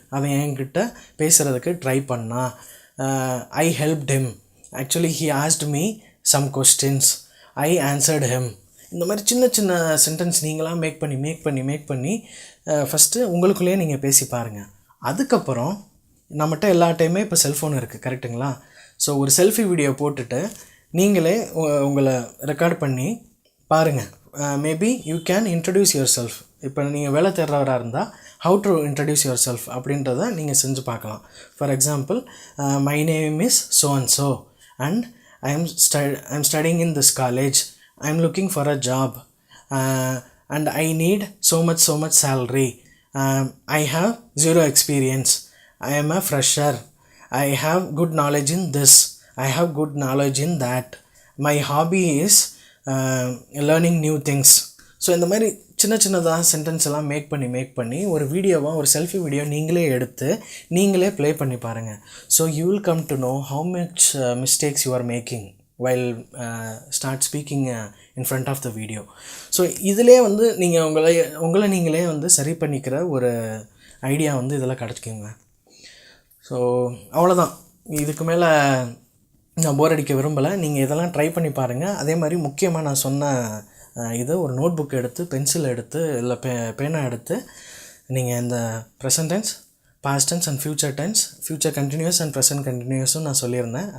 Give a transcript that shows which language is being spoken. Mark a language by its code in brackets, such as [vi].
[ta] அவன் என்கிட்ட பேசுகிறதுக்கு ட்ரை பண்ணான். [en] I helped him. Actually he asked me some questions. I answered him. [ta] இந்த மாதிரி சின்ன சின்ன சென்டென்ஸ் நீங்களாம் மேக் பண்ணி ஃபஸ்ட்டு உங்களுக்குள்ளேயே நீங்கள் பேசி பாருங்கள். அதுக்கப்புறம் நம்மகிட்ட எல்லா டைமே இப்போ செல்ஃபோன் இருக்குது, கரெக்டுங்களா? ஸோ ஒரு செல்ஃபி வீடியோ போட்டுட்டு நீங்களே உங்களை ரெக்கார்ட் பண்ணி பாருங்கள். [en] Maybe you can introduce yourself. [ta] இப்போ நீங்கள் வேலை தேடுறவராக இருந்தால் [en] how to introduce yourself [ta] அப்படின்றத நீங்கள் செஞ்சு பார்க்கலாம். [en] For example, my name is so and so and I am studying in this college. I am looking for a job and I need so much salary. I have zero experience. I am a fresher. I have good knowledge in this. I have good knowledge in that. My hobby is learning new things. [ta] So இந்த மாதிரி சின்னதாக sentence எல்லாம் make பண்ணி ஒரு வீடியோவாக, ஒரு selfie video நீங்களே எடுத்து நீங்களே ப்ளே பண்ணி பாருங்கள். [en] So you will come to know how much mistakes you are making while start speaking in front of the video. [ta] So இதிலே வந்து நீங்கள் உங்களை நீங்களே வந்து சரி பண்ணிக்கிற ஒரு ஐடியா வந்து இதில் கிடச்சிக்குங்க. ஸோ அவ்வளோதான். இதுக்கு மேலே நான் போர் அடிக்க விரும்பலை. நீங்கள் இதெல்லாம் ட்ரை பண்ணி பாருங்கள். அதே மாதிரி முக்கியமாக நான் சொன்ன இது ஒரு நோட் புக் எடுத்து, பென்சில் எடுத்து, இல்லை பேனா எடுத்து நீங்கள் இந்த present tense, past tense and future tense, future continuous and present கண்டினியூஸும் நான் சொல்லியிருந்தேன்.